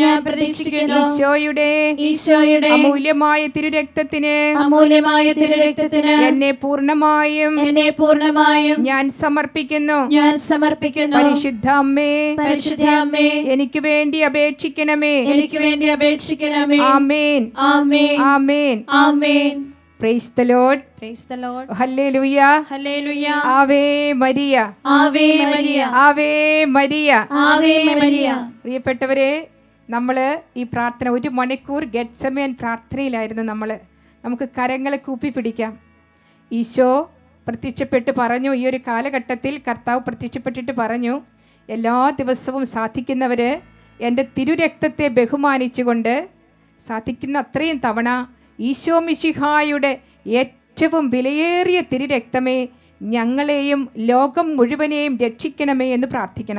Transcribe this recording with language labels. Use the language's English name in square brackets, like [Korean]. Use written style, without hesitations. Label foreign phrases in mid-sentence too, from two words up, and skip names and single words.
[Malayalam] ഈശോയുടെ അമൂല്യമായ തിരുരക്തത്തിന് എന്നെ പൂർണ്ണമായും ഞാൻ സമർപ്പിക്കുന്നു. പരിശുദ്ധ അമ്മേ, എനിക്ക് വേണ്ടി അപേക്ഷിക്കണമേ. ആമേൻ, ആമേൻ, ആമേൻ. [English] Praise the Lord. Praise the Lord. Hallelujah. Hallelujah. [Latin] Ave Maria. Ave Maria. Ave Maria. Ave Maria. [Malayalam] പ്രിയപ്പെട്ടവരെ, നമ്മൾ ഈ പ്രാർത്ഥന 1 മണിക്കൂർ ഗെത്സമേൻ പ്രാർത്ഥനയിലായിരുന്നു. നമുക്ക് കരങ്ങളെ കൂപ്പി പിടിക്കാം. ഈശോ പ്രത്യക്ഷപ്പെട്ട് പറഞ്ഞു, ഈ ഒരു കാലഘട്ടത്തിൽ കർത്താവ് പ്രത്യക്ഷപ്പെട്ടിട്ട് പറഞ്ഞു, എല്ലാ ദിവസവും സാധിക്കുന്നവർ എൻ്റെ തിരുരക്തത്തെ ബഹുമാനിച്ചുകൊണ്ട് സാധിക്കുന്ന അത്രയും തവണ ഈശോ മിശിഹായുടെ ഏറ്റവും വിലയേറിയ തിരുരക്തമേ ഞങ്ങളെയും ലോകം മുഴുവനെയും രക്ഷിക്കണമേ എന്ന് പ്രാർത്ഥിക്കണം.